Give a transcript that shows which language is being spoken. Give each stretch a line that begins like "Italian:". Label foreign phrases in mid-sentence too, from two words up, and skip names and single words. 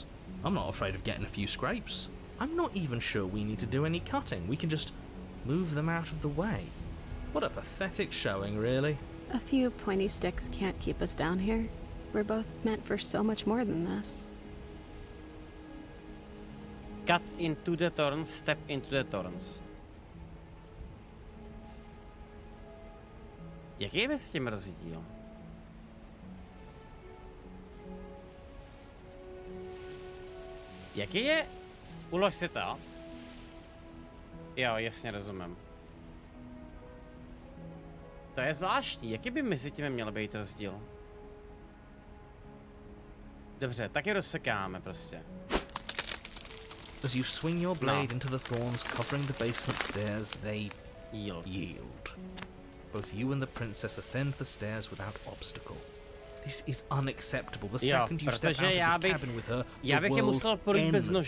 English: I'm not afraid of getting a few scrapes. I'm not even sure we need to do any cutting, we can just move them out of the way. What a pathetic showing, really. A few pointy sticks can't keep us down here. We're both meant for so much more than this. Cut into the thorns, step into the thorns.
Czech: Jaký je mezi tím rozdíl? Jaký je? Ulož si to. Jo, jasně rozumím. To je zvláštní, jaký by mezi tím měl být rozdíl? Dobře, tak je rozsekáme prostě.
English: As you swing your blade into the thorns covering the basement stairs, they yield. Both you and the princess ascend the stairs without obstacle. This is unacceptable. The second you step out of this cabin with her, the world ends.